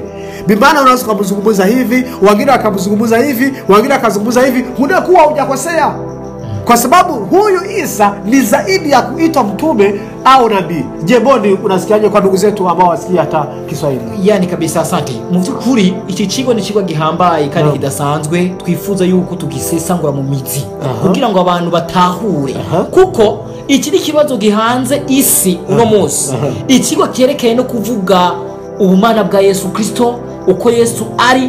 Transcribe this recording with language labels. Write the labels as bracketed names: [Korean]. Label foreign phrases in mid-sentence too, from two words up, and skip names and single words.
[Swahili] Bimana unaweza kumzungumza hivi, wengine wakamzungumza hivi, wengine akazungumza hivi, unakuwa hujakosea. Kwa sababu huyu Isa ni zaidi ya kuitwa mtume au nabii. Je, boni unasikiaje kwa ndugu zetu ambao wasikia hata Kiswahili? Yani kabisa, asante. [Rundi] Mu byukuri iki kigo ni kigo gihambaye kandi kidasanzwe, twifuza yuko tugisesangura mu mizi kugira ngo abantu batahure, kuko iki ni kibazo gihanze isi uno munsi. Ikigo cyerekeye no kuvuga ubumana bwa Yesu Kristo, uko Yesu ari.